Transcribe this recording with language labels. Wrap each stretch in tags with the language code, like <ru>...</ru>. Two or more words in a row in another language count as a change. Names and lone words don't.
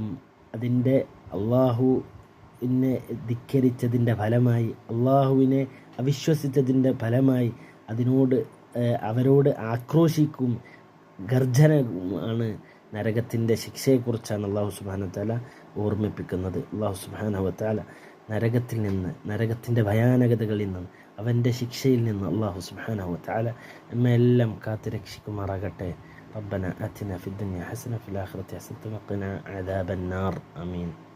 <ml>അതിൻ്റെ അള്ളാഹുവിനെ ധിക്കരിച്ചതിൻ്റെ ഫലമായി, അള്ളാഹുവിനെ അവിശ്വസിച്ചതിൻ്റെ ഫലമായി അവരോട് ആക്രോശിക്കും, ഗർജനമാണ്. നരകത്തിൻ്റെ ശിക്ഷയെക്കുറിച്ചാണ് അള്ളാഹു</ml> <ar>سبحانه وتعالى</ar> <ml>ഓർമ്മിപ്പിക്കുന്നത്. അള്ളാഹു</ml> <ar>سبحانه وتعالى</ar> <ml>നരകത്തിൽ നിന്ന്, നരകത്തിൻ്റെ ഭയാനകതകളിൽ നിന്ന്, അവൻ്റെ ശിക്ഷയിൽ നിന്ന് അള്ളാഹു</ml> <ar>سبحانه وتعالى</ar> <ml>നമ്മെല്ലാം കാത്തു രക്ഷിക്കുമാറാകട്ടെ.</ml> <ar>ربنا آتنا في الدنيا حسنة وفي الآخرة حسنة وقنا عذاب النار آمين.</ar>